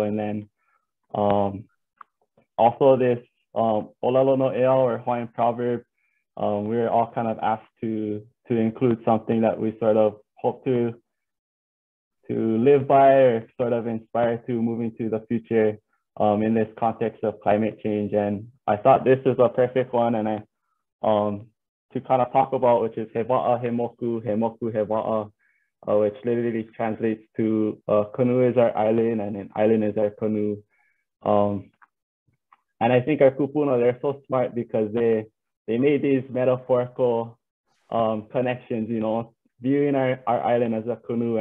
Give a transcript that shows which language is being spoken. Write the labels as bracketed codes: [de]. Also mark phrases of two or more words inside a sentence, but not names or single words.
[en] And then also this [haw] Olelo no Ea, [en] or Hawaiian proverb, we were all kind of asked to include something that we sort of hope to live by, or sort of inspire to move into the future in this context of climate change. And I thought this is a perfect one, and I to kind of talk about, which is [haw] he wa'a he moku, he moku he wa'a, [en] which literally translates to canoe is our island, and an island is our canoe. And I think our kupuna, they're so smart because they made these metaphorical connections, you know, viewing our island as a canoe.